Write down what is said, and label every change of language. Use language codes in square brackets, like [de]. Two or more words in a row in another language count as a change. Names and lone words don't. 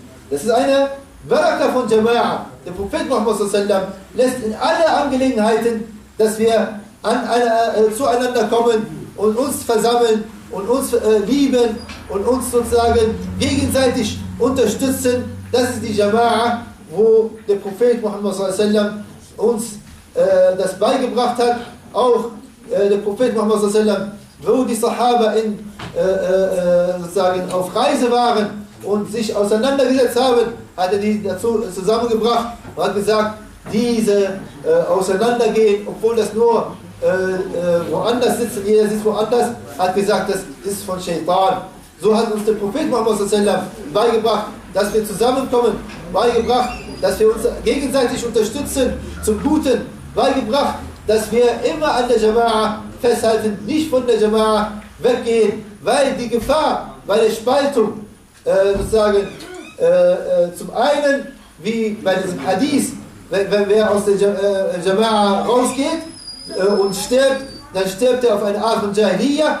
[de] Das ist eine Baraka von Jama'a. Der Prophet Muhammad lässt in alle Angelegenheiten, dass wir zueinander kommen und uns versammeln und uns lieben und uns sozusagen gegenseitig unterstützen. Das ist die Jama'a, wo der Prophet Muhammad [ar] صلى الله عليه وسلم [de] uns das beigebracht hat. Auch der Prophet Muhammad [ar] صلى الله عليه وسلم, [de] wo die Sahaba sozusagen auf Reise waren und sich auseinandergesetzt haben, hat er die dazu zusammengebracht und hat gesagt, diese auseinandergehen, obwohl das nur woanders sitzen, jeder sitzt woanders, hat gesagt, das ist von Shaitan. So hat uns der Prophet Muhammad [ar] صلى الله عليه وسلم [de] beigebracht, dass wir zusammenkommen, beigebracht, dass wir uns gegenseitig unterstützen zum Guten, beigebracht, dass wir immer an der Jama'a festhalten, nicht von der Jama'a weggehen, weil die Gefahr bei der Spaltung sozusagen zum einen, wie bei diesem Hadith, wenn wer aus der Jama'a rausgeht und stirbt, dann stirbt er auf eine Art von Jahiliya.